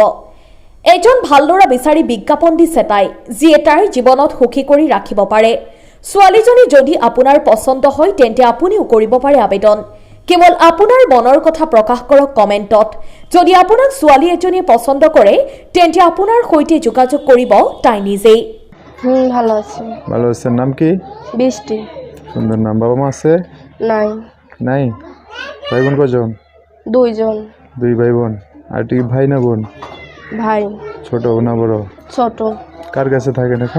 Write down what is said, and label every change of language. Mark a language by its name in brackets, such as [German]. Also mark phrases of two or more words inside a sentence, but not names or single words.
[Assamese] এজন ভাল ল'ৰা বিচাৰি বিজ্ঞাপন দিছে তাই, যিয়ে তাইৰ জীৱনত সুখী কৰি ৰাখিব পাৰে। ছোৱালীজনী যদি আপোনাৰ পচন্দ হয় তেন্তে আপুনিও কৰিব পাৰে আবেদন। কেৱল আপোনাৰ মনৰ কথা প্ৰকাশ কৰক কমেণ্টত। যদি আপোনাক ছোৱালী এজনীয়ে পচন্দ কৰে তেন্তে আপোনাৰ সৈতে যোগাযোগ কৰিব তাই নিজেই। [Bangla] ভালো আছে। ভালো আছেন। নাম কি? বৃষ্টি। সুন্দর নাম। বাবা মা আছে? নাই। নাই। ভাই বোন কজন? দুইজন। দুই ভাই বোন। আর তুই ভাই না বোন? ভাই। ছোট না বড়? ছোট। কার কাছে থাকেন এখন?